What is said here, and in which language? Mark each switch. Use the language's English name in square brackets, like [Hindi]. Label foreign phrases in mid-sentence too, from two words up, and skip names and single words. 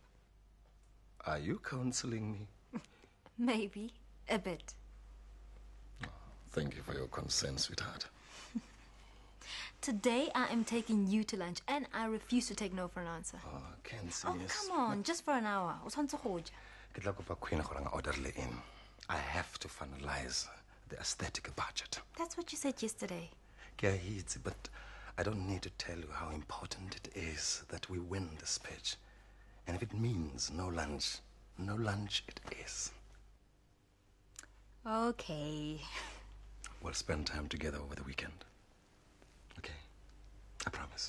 [English] Are you counseling me? Maybe. A bit. Thank you for your consent, sweetheart. Today, I am taking you to lunch, and I refuse to take no for an answer. Oh, Kenzie, Oh, yes. come on. Just for an hour. [Tswana] O tshwantse go ja. Ke tla kopa Queen gore nga [English] orderly in. I have to finalize the aesthetic budget. That's what you said yesterday. [Tswana] Ke a itse, [English] but I don't need to tell you how important it is that we win this pitch. And if it means no lunch it is. Okay. We'll spend time together over the weekend. Okay? I promise.